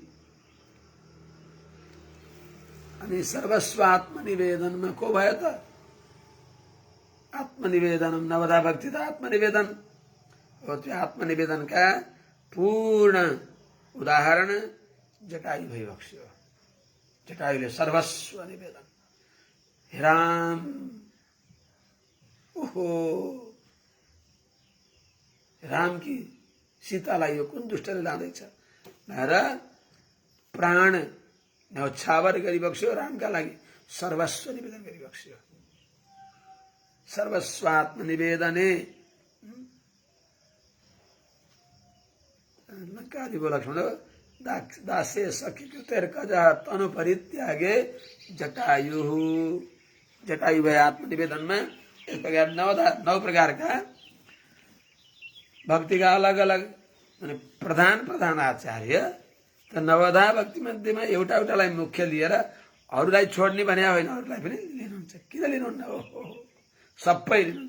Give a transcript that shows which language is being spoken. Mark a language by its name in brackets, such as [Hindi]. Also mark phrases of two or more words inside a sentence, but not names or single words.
[Nepali] अनि सर्वस्व आत्मनिवेदनमा को भयो त? आत्मनिवेदनम नवधा भक्ति त आत्मनिवेदन हो। त्यो आत्मनिवेदनका पूर्ण उदाहरण जटायु भइबक्स्यो। जटायुले सर्वस्व निवेदन, हे राम, ओहो राम कि सीतालाई यो कुन दुष्टले लाँदैछ भनेर प्राण न्यौछावर गरिबक्स्यो। रामका लागि सर्वस्व निवेदन गरिबक्स्यो। [Sanskrit] सर्वस्व आत्मनिवेदने लङ्काधिपो लक्ष्मण दास्य सख्यकृत्यर्कजः तनु परित्यागे जटायु। [Nepali] जटायु भए आत्मनिवेदनमा। यस प्रकार 9 प्रकारका भक्तिका अलग अलग माने प्रधान प्रधान आचार्य त नवधा भक्ति मध्येमा एउटा एउटालाई मुख्य लिएर अरूलाई छोड्ने भने होइन, अरूलाई पनि लिनुहुन्छ। किन लिनुहुन्न? ओहो सबै लिनुहुन्छ।